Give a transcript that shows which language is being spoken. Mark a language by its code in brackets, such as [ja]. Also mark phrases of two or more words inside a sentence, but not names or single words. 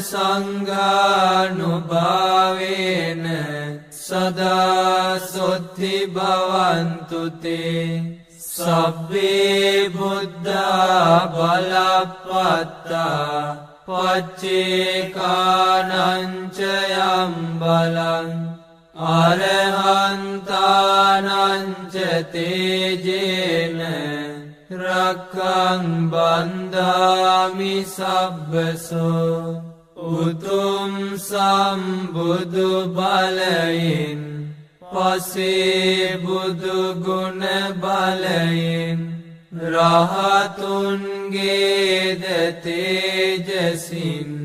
[pi] සංඝානුභාවේන සදා සොත්ති භවන්තු තේ සබ්බේ බුද්ධා බලප්පත්තා පච්චේකානං ච යම් බලං අරහන්තානං ච තේජේන රක්ඛං බන්ධාමි සබ්බසෝ [si] උතුම් සම්බුදු බලයෙන් පසේ බුදු ගුණ බලයෙන් රහතුන්ගේද තේජසින්